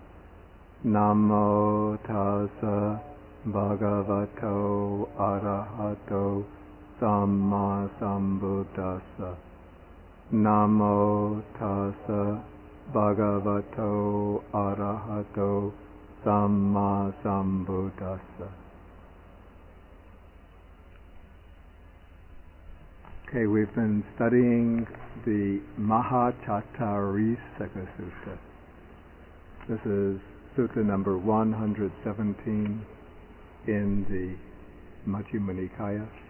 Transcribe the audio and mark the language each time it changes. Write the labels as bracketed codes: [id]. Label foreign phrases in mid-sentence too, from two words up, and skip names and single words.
[pi] Namo tassa bhagavato arahato samma sambuddhassa. Namo tassa bhagavato arahato samma sambuddhassa. [en] Okay, we've been studying the Mahācattārīsaka Sutta. This is Sutta number 117 in the Majjhima Nikaya.